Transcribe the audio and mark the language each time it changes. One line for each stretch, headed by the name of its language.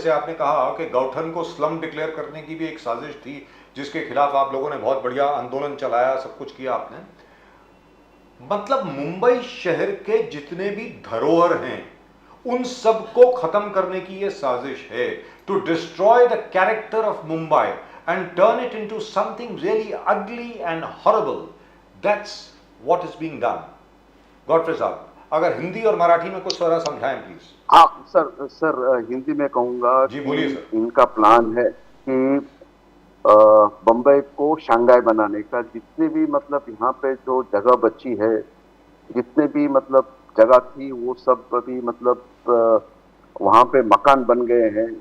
Hindi: जैसे आपने कहा कि गौठन को स्लम डिक्लेयर करने की भी एक साजिश थी, जिसके खिलाफ आप लोगों ने बहुत बढ़िया आंदोलन चलाया, सब कुछ किया आपने. मतलब मुंबई शहर के जितने भी धरोहर हैं उन सबको खत्म करने की ये साजिश है.
English: To destroy the character of Mumbai and turn it into something really ugly and horrible. That's what is being done.
Hindi: Godfrey साहब, अगर हिंदी और मराठी में कुछ थोड़ा समझाएं प्लीज. हाँ सर हिंदी में कहूँगा जी, बोलिए सर. इनका प्लान है कि बम्बई को शंघाई बनाने का. जितने भी मतलब यहाँ पे जो जगह बची है, जितने भी मतलब जगह थी, वो सब अभी मतलब वहाँ पे मकान बन गए हैं.